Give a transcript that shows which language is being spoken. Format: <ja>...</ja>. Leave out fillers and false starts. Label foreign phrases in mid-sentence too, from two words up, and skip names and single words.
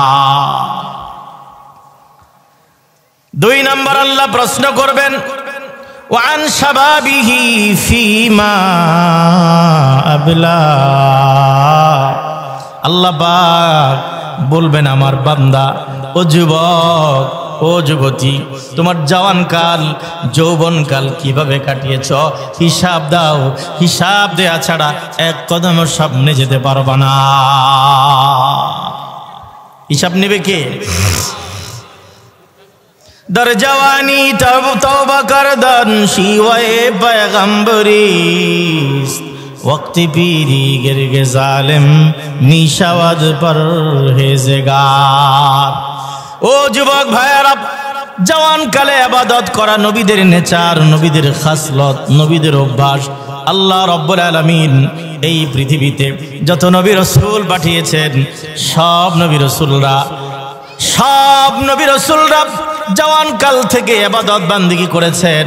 <bn>2 নাম্বার, আল্লাহ প্রশ্ন করবেন</bn> <ar>عن شبابه فيما أبلاه,</ar> <bn>আল্লাহ পাক বলবেন আমার বান্দা, ও যুবক, ও যুবতী, তোমার জওয়ানকাল, যৌবনকাল কিভাবে কাটিয়েছ? হিসাব দাও। হিসাব দেয়া ছাড়া এক কদম সামনে যেতে পারবা না। হিসাব নেবে কে?</bn> <fa>در جوانی توبہ کردن شیوه پیغمبریست، وقت پیری گرگ ظالم می شود پرهیزگار।</fa> <bn>ও যুবক ভাইয়েরা, জওয়ানকালে ইবাদত করা নবীদের নেচার, নবীদের খাসলত, নবীদের অভ্যাস। আল্লাহ রাব্বুল আলামিন এই পৃথিবীতে যত নবী রাসূল পাঠিয়েছেন, সব নবী রাসূলরা জওয়ানকাল থেকে ইবাদত বান্দিগি করেছেন।</bn>